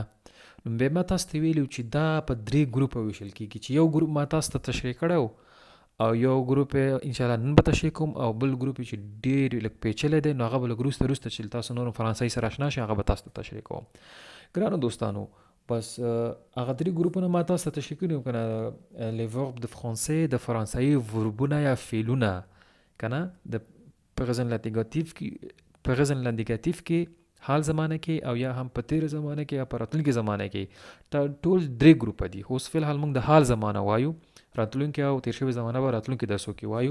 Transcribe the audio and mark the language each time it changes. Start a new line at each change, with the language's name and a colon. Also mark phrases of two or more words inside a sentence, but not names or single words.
Pashto: نو بیا ما تاسو ته ویلي چې دا په 3 ګروپه ویشل کېږي، چې یو ګروپ ما تاسو ته تشریح کړی او یو ګروپ یې انشاءالله نن به تشریح کوم، او بل ګروپ چې ډېر لږ پیچلی دی، نو هغه به لږ وروسته چې تاسو نور فرانسوي سره اشنا شئ هغه به تاسو ته تشریح کوم. ګرانو دوستانو، بس هغه 3 ګروپونه ما تاسو ته تشریح کړي وو که نه،
French: les verbes de français،
Pashto: د فرانسوي وربونه یا فعلونه که نه، د
French: présent l'indicatif
Pashto: کې حال زمانه کې، او یا هم په تیر زمانه کې یا په راتلونکي زمانه کې. ټول 3 ګروپه دي. اوس فی الحال موږ د حال زمانه وایو، راتلونکي او تیر شوې زمانه به راتلونکي درسو کې وایو.